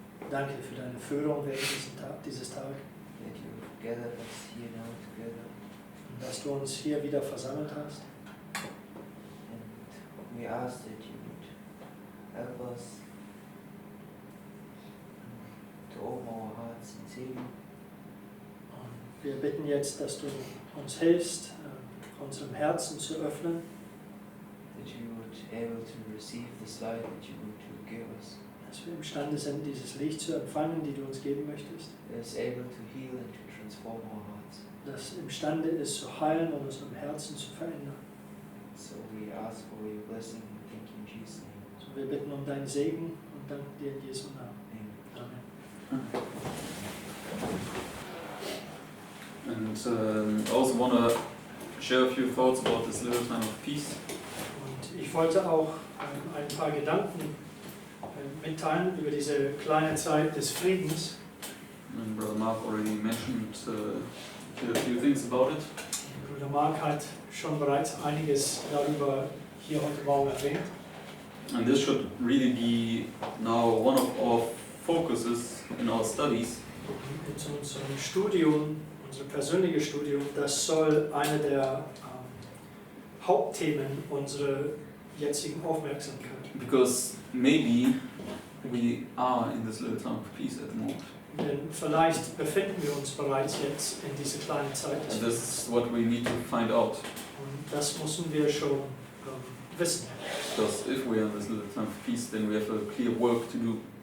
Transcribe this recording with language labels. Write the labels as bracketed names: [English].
[German] Danke für deine Führung während dieses Tages. [English] that you've gathered us here now together. [German] Dass du uns hier wieder versammelt hast. [English] And we ask that you would help us to open our hearts and Seelen. [German] Und wir bitten jetzt, dass du uns hilfst, unserem Herzen zu öffnen. [English] That you would able to receive this light that you would to give us. [German] Dass wir imstande sind, dieses Licht zu empfangen, die du uns geben möchtest. [English] That is able to heal and to transform our hearts. [German] Das imstande ist zu heilen und unserem Herzen zu verändern. [English] So we ask for your blessing and thank you in Jesus' name. [German] So, wir bitten um deinen Segen und danken dir in Jesu Namen. [English] Amen. [German] Amen. [English] And also want to share a few thoughts about this little time of peace. [German] Und ich wollte auch ein paar Gedanken mitteilen über diese kleine Zeit des Friedens. [English] And Brother Mark already mentioned a few things about it. [German] Bruder Mark hat schon bereits einiges darüber hier heute Morgen erwähnt. [English] And this should really be now one of our focuses in our studies. [German] In unserem Studium, unser persönliches Studium, das soll eine der Hauptthemen unserer jetzigen Aufmerksamkeit. [English] Because maybe we are in this little time of peace at the moment. [German] Denn vielleicht befinden wir uns bereits jetzt in dieser kleinen Zeit. [English] And this is what we need to find out. [German] Und das müssen wir schon wissen. [English] Because if we are in this little time of peace, then we have a clear work to do.